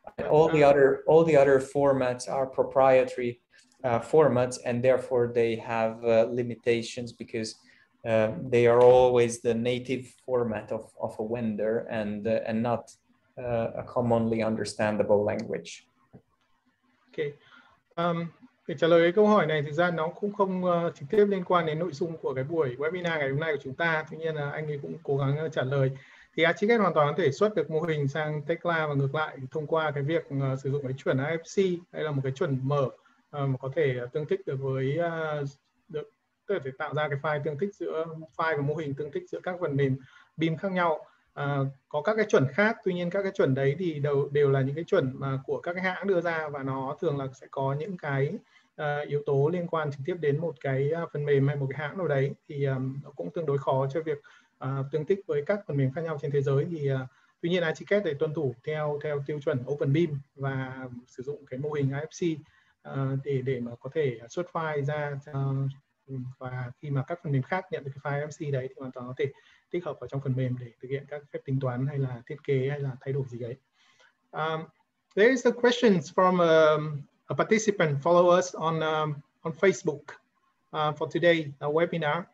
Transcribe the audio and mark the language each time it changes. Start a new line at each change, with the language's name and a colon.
English: All the other formats are proprietary formats, and therefore they have limitations because they are always the native format of a vendor and not a commonly understandable language. Okay.
Vietnamese: Để trả lời cái câu hỏi này, thực ra nó cũng không trực tiếp liên quan đến nội dung của cái buổi webinar ngày hôm nay của chúng ta. Tuy nhiên là anh ấy cũng cố gắng trả lời. Thì Archicad hoàn toàn có thể xuất được mô hình sang Tekla và ngược lại thông qua cái việc sử dụng cái chuẩn IFC hay là một cái chuẩn mở mà có thể tương thích được với có thể tạo ra cái file tương thích giữa file và mô hình tương thích giữa các phần mềm BIM khác nhau. Có các cái chuẩn khác, tuy nhiên các cái chuẩn đấy thì đều là những cái chuẩn mà của các cái hãng đưa ra, và nó thường là sẽ có những cái yếu tố liên quan trực tiếp đến một cái phần mềm hay một cái hãng nào đấy, thì nó cũng tương đối khó cho việc tương thích với các phần mềm khác nhau trên thế giới. Thì tuy nhiên Archicad để tuân thủ theo tiêu chuẩn Open BIM và sử dụng cái mô hình IFC để mà có thể xuất file ra, và khi mà các phần mềm khác nhận được cái file IFC đấy thì hoàn toàn có thể tích hợp vào trong phần mềm để thực hiện các phép tính toán hay là thiết kế hay là thay đổi gì đấy.
English: There is a question from a participant follow us on Facebook for today webinar.